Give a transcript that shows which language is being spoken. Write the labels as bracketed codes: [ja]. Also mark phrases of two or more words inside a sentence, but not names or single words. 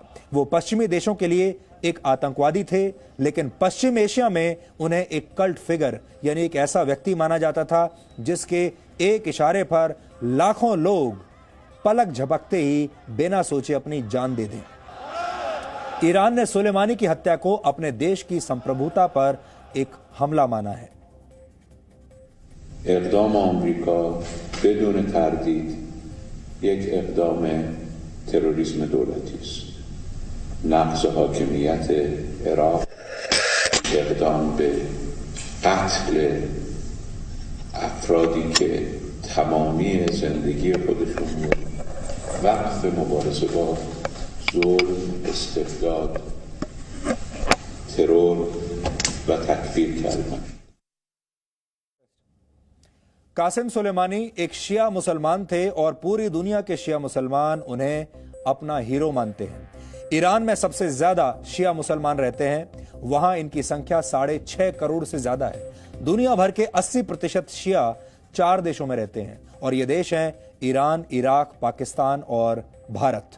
[hi] वो पश्चिमी देशों के लिए एक आतंकवादी थे, लेकिन पश्चिम एशिया में उन्हें एक [en] cult figure [hi] यानी एक ऐसा व्यक्ति माना जाता था जिसके एक इशारे पर लाखों लोग पलक झपकते ही बिना सोचे अपनी जान दे दें। ईरान ने सुलेमानी की हत्या को अपने देश की संप्रभुता पर एक हमला माना है। [fa] اقدام آمریکا بدون تردید یک اقدام تروریسم دولتی است. نقض حاکمیت عراق، اقدام به قتل افرادی که تمامی زندگی خودشون رو وقف مبارزه با ظلم، استبداد، ترور و تکفیر کردن. [hi] कासिम सुलेमानी एक शिया मुसलमान थे और पूरी दुनिया के शिया मुसलमान उन्हें अपना हीरो मानते हैं। ईरान में सबसे ज्यादा शिया मुसलमान रहते हैं, वहां इनकी संख्या 6.5 करोड़ से ज्यादा है। दुनिया भर के 80% शिया 4 देशों में रहते हैं और ये देश हैं ईरान, इराक, पाकिस्तान और भारत।